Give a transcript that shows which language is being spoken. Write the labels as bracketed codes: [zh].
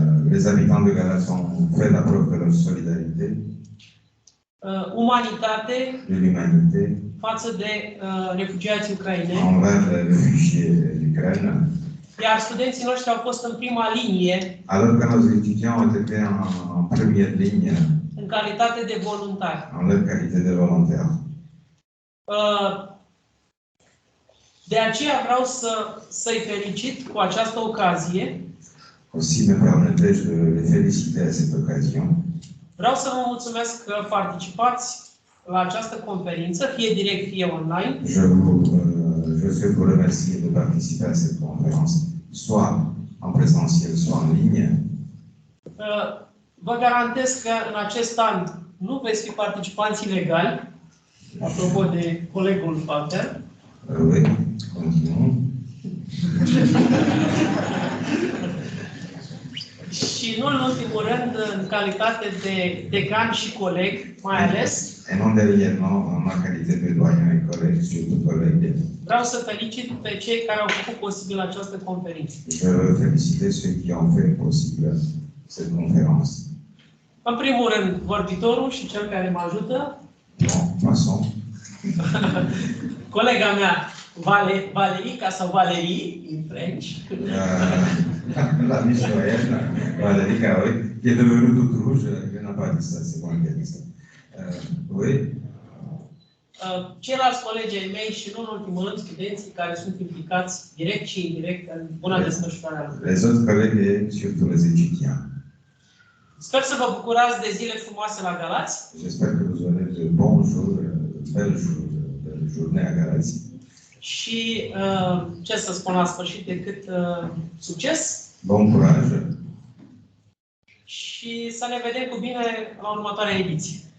[fr] Les habitants de Galați ont fait la preuve de leur solidarité. [ro] Umanitate. [fr] De l'humanité. [ro] Față de refugiații ucraineni. [fr] Envers les réfugiés d'Ukraine. [ro] Iar studenții noștri au fost în prima linie. [fr] Alors que nos étudiants ont été en première ligne. [ro] În calitate de voluntari. [fr] En leur qualité de volontaires. [ro] De aceea vreau să-i felicit cu această ocazie. [fr] Aussi me permettez de les féliciter à cette occasion. [ro] Vreau să vă mulțumesc că participați la această conferință, fie direct, fie online. [fr] Je souhaite vous remercier de participer à cette conférence, soit en présentiel, soit en ligne. [ro] Vă garantez că în acest an nu veți fi participanți ilegali, apropo de colegul Walter. Oui, continuăm. Și nu în ultimul rând, în calitate de decan și coleg, mai ales. [fr] Et non dernièrement, en ma qualité de doyen et collègue, surtout collègue. [ro] Vreau să felicit pe cei care au făcut posibil această conferință. [fr] Je veux féliciter ceux qui ont fait possible cette conférence. [ro] În primul rând, vorbitorul și cel care mă ajută. [fr] Bon, passons. [ro] Colega mea, Valerica sau Valerie, [en] in French. [fr] La Michoaine, Valerica, oui, qui est devenue toute rouge, je n'ai pas dit ça, c'est moi qui ai dit ça. Oui. [ro] Ceilalți colegi ai mei și nu în ultimul rând studenții care sunt implicați direct și indirect în buna desfășurare a lucrurilor. [fr] Les autres collègues et surtout les étudiants. [ro] Sper să vă bucurați de zile frumoase la Galați. [fr] J'espère que vous aurez de bons jours, de belles journées à Galați. [ro] Și ce să spun la sfârșit decât succes. [fr] Bon courage. [ro] Și să ne vedem cu bine la următoarea ediție.